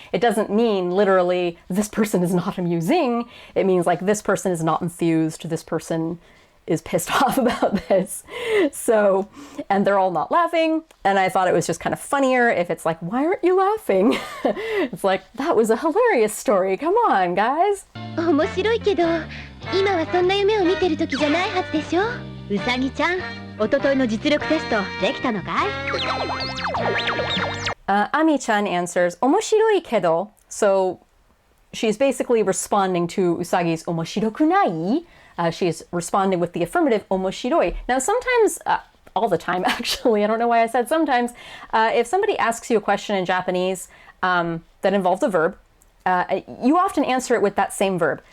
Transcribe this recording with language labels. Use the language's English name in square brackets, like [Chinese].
[English] It doesn't mean literally this person is not amusing. It means like this person is not enthused, this person is pissed off about this. So, and they're all not laughing. And I thought it was just kind of funnier if it's like, why aren't you laughing? It's like, that was a hilarious story. Come on, guys. [Japanese] 面白いけど、今はそんな夢を見てる時じゃないはずでしょ。うさぎちゃん、一昨日の実力テストできたのかい [English] ？Ami-chan answers, [Japanese] 面白いけど. [English] So she's basically responding to Usagi's [Japanese] 面白くない? [English] She's responding with the affirmative, omoshiroi. Now, sometimes, all the time, actually, I don't know why I said sometimes, if somebody asks you a question in Japanese that involves a verb, you often answer it with that same verb.